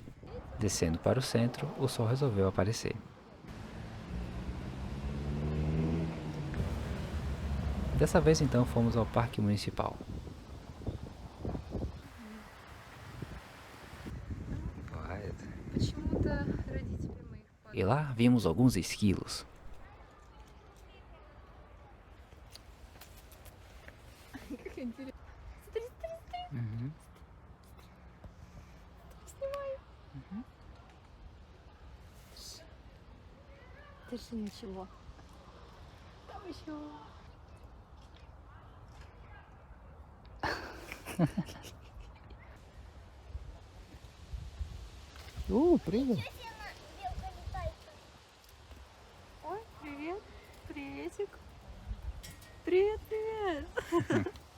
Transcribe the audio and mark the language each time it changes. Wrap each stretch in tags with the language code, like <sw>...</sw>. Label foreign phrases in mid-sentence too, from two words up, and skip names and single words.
<pt>Descendo para o centro, o sol resolveu aparecer. Dessa vez então fomos ao Parque Municipal.</pt> <ru>Почему-то родители моих</ru> <pt>E lá vimos alguns esquilos.</pt> <ru>как интересно. Смотри, снимай. Даже ничего. Там еще. Привет. Ой, привет. Приветик. Привет, привет.</ru>